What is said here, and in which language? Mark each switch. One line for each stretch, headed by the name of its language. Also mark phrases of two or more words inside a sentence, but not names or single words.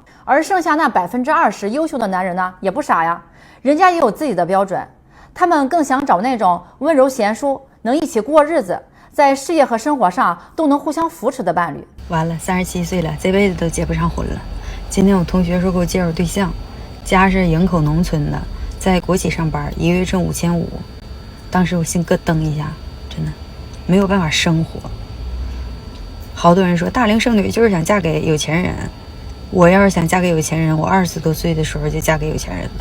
Chinese: 而剩下那20%優秀的男人呢，也不傻呀，人家也有自己的標準，他們更想找那種溫柔賢淑，能一起過日子，在事業和生活上都能互相扶持的伴侶。完了，37歲了，這輩子都結不上婚了。今天我同學說給我介紹對象，家是營口農村的，在國企上班，1個月掙5500。當時我心咯噔一下，真的沒有辦法生活。好多人說大齡剩女就是想嫁給有錢人，我要是想嫁給有錢人，我20多歲的時候就嫁給有錢人了。